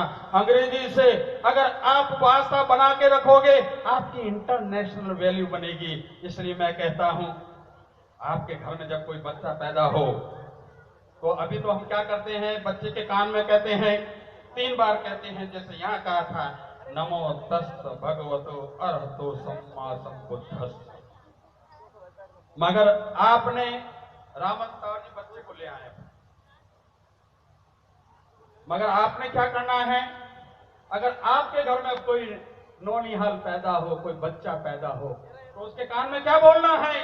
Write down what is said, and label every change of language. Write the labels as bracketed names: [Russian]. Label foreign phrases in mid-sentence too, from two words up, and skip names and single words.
[Hindi] अंग्रेजी से अगर आप भाषा बना के रखोगे, आपकी [English] international value [Hindi] बनेगी। इसलिए मैं कहता हूं, आपके घर में जब कोई बच्चा पैदा हो तो अभी तो हम क्या करते हैं, बच्चे के कान में कहते हैं, 3 बार कहते हैं, जैसे यहाँ कहा था, [Pali] नमो तस् भगवतो अरहतो सम्मा सम्बुद्धस्स। [Hindi] मगर आपने रामन बच्चे को ले आए, मगर आपने क्या करना है, अगर आपके घर में कोई नौनिहाल पैदा हो, कोई बच्चा पैदा हो, तो उसके कान में क्या बोलना है?